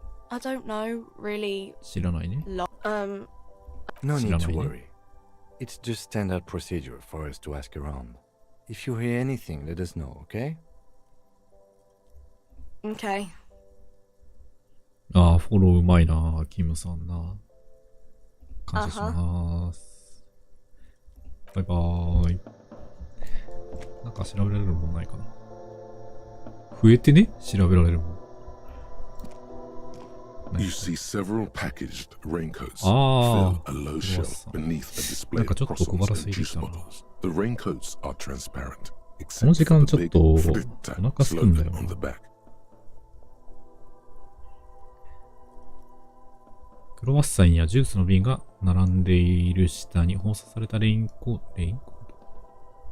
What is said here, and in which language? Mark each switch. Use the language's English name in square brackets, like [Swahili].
[English] I don't know, really. [Japanese] 知らないね。 [English] No need to worry. It's just standard procedure for us to ask around. If you hear anything, let us know, okay? Okay. [Japanese] ああ、フォローうまいな、キムさんな。感謝します。バイバーイ。なんか調べられるもんないかな。増えてね、調べられるもん。 [English] You see several packaged raincoats fill a low shelf beneath a display of croissants and juice bottles. The raincoats are transparent, except for the big fritta slogan on the back. [Japanese] クロワッサンやジュースの瓶が並んでいる下に放送されたレインコート。